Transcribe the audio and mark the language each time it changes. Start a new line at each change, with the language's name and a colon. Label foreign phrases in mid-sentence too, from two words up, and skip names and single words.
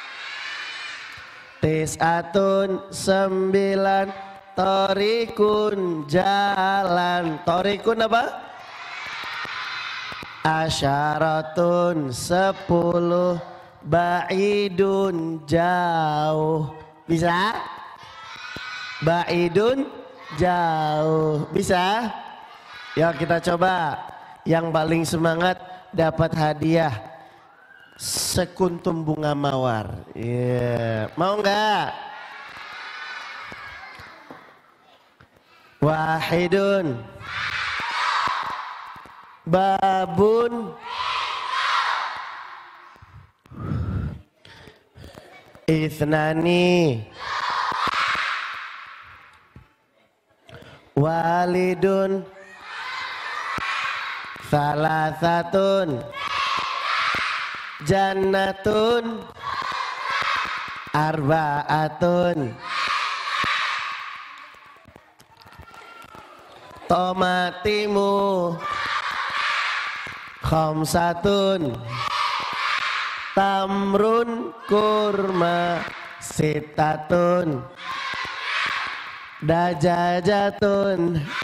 Arabic: تسعةٌ 9. طريقٌ jalan. طريقٌ apa? عشرةٌ 10.
Indonesian: Ba'idun jauh. Bisa? Ba'idun jauh. Bisa? Yuk kita coba. Yang paling semangat dapat hadiah sekuntum bunga mawar. Mau nggak?
Arabic: واحدٌ. بابٌ. اثنان. والدٌ. ثلاثةٌ. جنةٌ. أربعةٌ. Tomatimu. خمسةٌ. تمرٌ kurma. ستةٌ. دجاجةٌ.